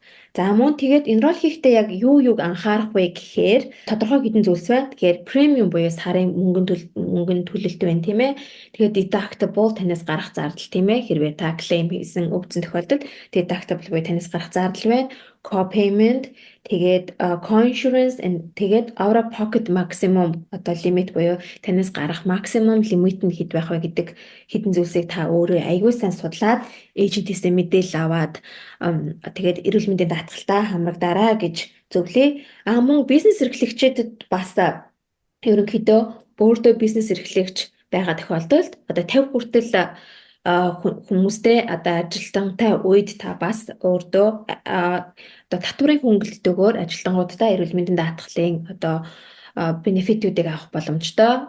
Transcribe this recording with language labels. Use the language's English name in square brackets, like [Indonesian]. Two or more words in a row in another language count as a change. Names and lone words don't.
[Mongolian] За мөн тэгээд enroll хийхдээ яг юуг анхаарах вэ гэхээр тодорхой хэдэн зүйлс байна. Тэгэхээр премиум буюу сарын мөнгөнд төлөлт байна тийм ээ. Тэгээд deductible танаас гарах зардал тийм ээ. Хэрвээ та claim хийсэн өвдсөн тохиолдолд deductible буюу танаас гарах зардал байна. Co-payment тэгээд co-insurance тэгээд [English] out of pocket maximum [Mongolian] одоо limit буюу танаас гарах [English] maximum limit [Mongolian] нь хэд байх вэ гэдэг хэдэн зүйлсийг та өөрөө аягүй сайн судлаад эйжентээсээ мэдээлэл аваад тэгээд эрүүл мэндийн даатгалтаа хамрагдаарай гэж зөвлөе. Мөн бизнес эрхлэгчдэд бас ерөнхийдөө өөртөө бизнес эрхлэгч байгаа тохиолдолд одоо 50 хүртэл хүмүүстэй одоо ажилтнтай үед та бас өөртөө одоо татварын хөнгөлөлтөөр ажилтнуудтай эрүүл мэндийн даатгалын одоо бенефитүүдийг авах боломжтой.